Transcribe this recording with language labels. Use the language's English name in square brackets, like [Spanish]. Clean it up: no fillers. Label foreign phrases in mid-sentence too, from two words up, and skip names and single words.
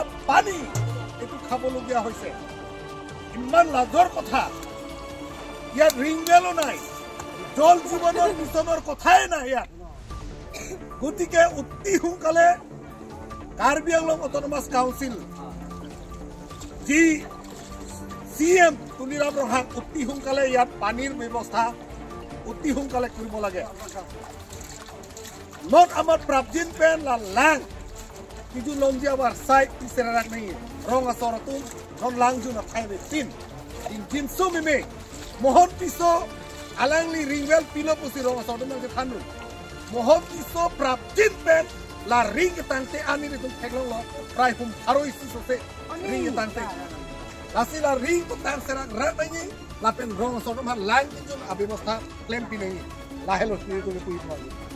[Assamese] পানী এইটো খাবলগীয়া হৈছে ইমান লাজৰ কথা ইয়াত ৰিংৱেলো নাই জল জীৱনৰ মিছনৰ কথাই নাই ইয়াত গতিকে অতি সোনকালে কাৰ্বি আংলং অট'নমাছ কাউন্সিল যি CM তুলিৰাম ৰহা অতি সোনকালে ইয়াত পানীৰ ব্যৱস্থা অতি সোনকালে কৰিব লাগে [Karbi] not amat prabjin pen la lang kiju longja war sai iserarak nahi rong asorotum non lang ju na khai tin tin sumi me mohon piso alangli ringwel pilo pusi rong asorotum ke thanu mohon piso prabjin pen la ring tangte ani tum theklong lo prai hum aro isi sose ring tangte lasi la ring tang serak rat nahi la pen rong asorotum ha lang kiju abibostha claim pi nahi la helo ni ko pui